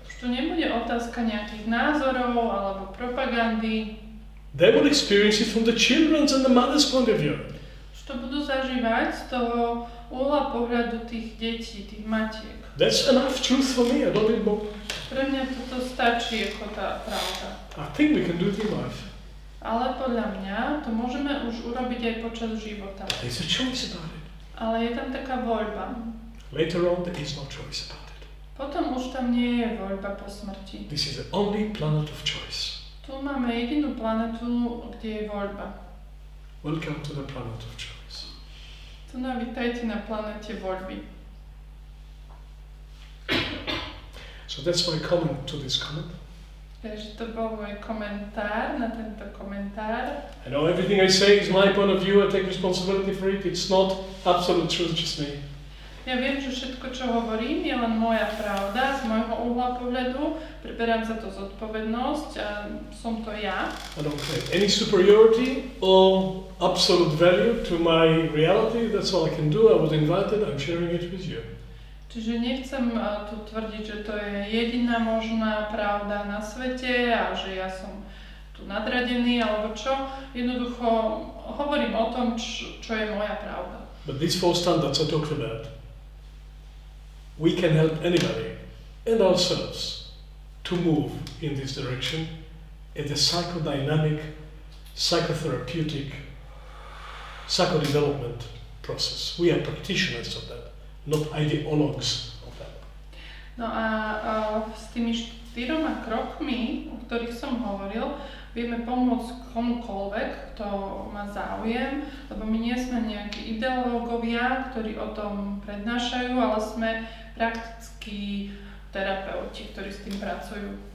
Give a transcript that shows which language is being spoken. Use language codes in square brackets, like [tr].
[sk] To nebude otázka nejakých názorov alebo propagandy. [en] They will experience it from the children's and the mother's point of view. [sk] Už to budú zažívať z toho uhla pohľadu tých detí, tých matiek. [en] That's enough truth for me. I don't need more. [sk] Pre mňa toto stačí ako tá pravda. [en] I think we can do it in life. [sk] Ale podľa mňa to môžeme už urobiť aj počas života. [en] There's a choice about it. [sk] Ale je tam taká voľba. [en] Later on, there is no choice about it. [sk] Potom už tam nie je voľba po smrti. [en] This is the only planet of choice. [sk] Tu máme jedinú planetu, kde je voľba. [en] Welcome to the planet of choice. [sk] Tu vítajte na planete voľby. [en] So that's my comment to this comment. [sk] Takže to bol môj komentár na tento komentár. [en] I know everything I say is my point of view. I take responsibility for it. It's not absolute truth, just me. [sk] Ja viem, že všetko, čo hovorím, je len moja pravda z môjho uhla pohľadu. Preberám za to zodpovednosť a som to ja. [en] I don't claim any superiority or absolute value to my reality. That's all I can do. I was invited. I'm sharing it with you. [sk] Čiže nechcem tu tvrdiť, že to je jediná možná pravda na svete a že ja som tu nadradený alebo čo. Jednoducho hovorím o tom, čo je moja pravda. [en] But these four standards I talked about, we can help anybody and ourselves to move in this direction at the psychodynamic, psychotherapeutic, psychodevelopment process. We are practitioners of that, not ideologues of that. [sk] No a s tými 4 krokmi, o ktorých som hovoril, vieme pomôcť komukoľvek, kto má záujem, lebo my nie sme nejakí ideológovia, ktorí o tom prednášajú, ale sme praktickí terapeuti, ktorí s tým pracujú.